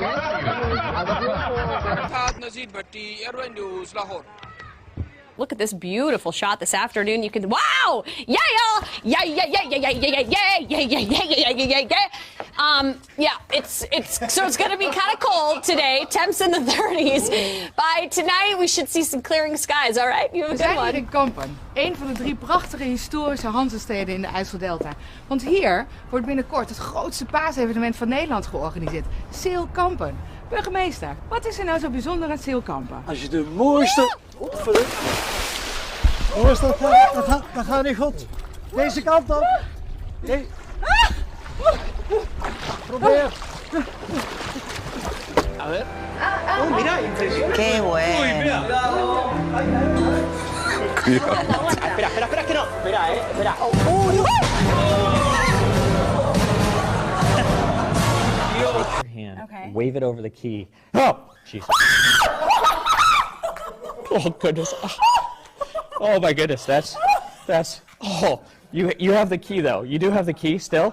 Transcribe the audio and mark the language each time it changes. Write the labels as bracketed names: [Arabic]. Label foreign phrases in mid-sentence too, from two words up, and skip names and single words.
[English] Look at this beautiful shot this afternoon. You can, wow, yeah, yeah, yeah, yeah, yeah, yeah, yeah, yeah, yeah, yeah, yeah, yeah, yeah, yeah, yeah. Yeah, it's going to be kind of cold today. Temps in the 30s. By tonight, we should see some clearing skies. All right, you have a [Dutch] We [English] good [Dutch] zijn hier [English] one. [Dutch] in Kampen, een van de 3 prachtige historische Hanzesteden in de IJsseldelta. Want hier wordt binnenkort het grootste paasevenement van Nederland georganiseerd. Seel Kampen. Burgemeester, wat is er nou zo bijzonder aan Seel Kampen? Als je de mooiste... Mooiste, dat gaat niet goed. Deze kant op. Nee. Probeer. [Spanish] A ver. Oh, mira, impresionante. Qué bueno. Espera, que no. Espera. [English] Okay. Wave it over the key. Oh, jeez. Oh goodness. Oh my goodness. That's. Oh, you have the key though. You do have the key still.